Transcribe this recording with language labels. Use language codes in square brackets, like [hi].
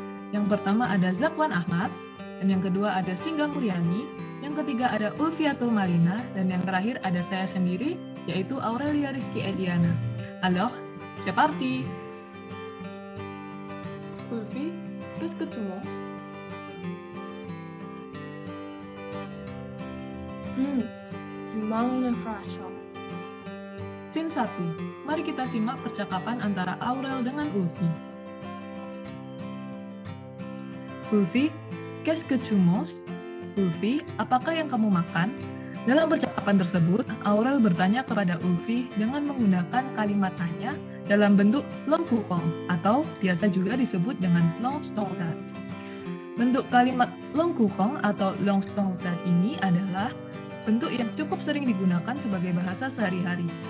[id] Yang pertama ada Zakwan Ahmad, dan yang kedua ada Singga Muryani, yang ketiga ada Ulfiatul Malina, dan yang terakhir ada saya sendiri, yaitu Aurelia Rizky Ediana. [fr] Alors, c'est parti! Ulfi, qu'est-ce que tu manges? Je mange le croissant. [id] Scene 1. Mari kita simak percakapan antara Aurel dengan Ulfi. [fr] Ulfi, qu'est-ce que tu manges? [id] Ulfi, apakah yang kamu makan? Dalam percakapan tersebut, Aurel bertanya kepada Ulfi dengan menggunakan kalimat tanya dalam bentuk long courant atau biasa juga disebut dengan long standard. Bentuk kalimat long courant atau long standard ini adalah bentuk yang cukup sering digunakan sebagai bahasa sehari-hari.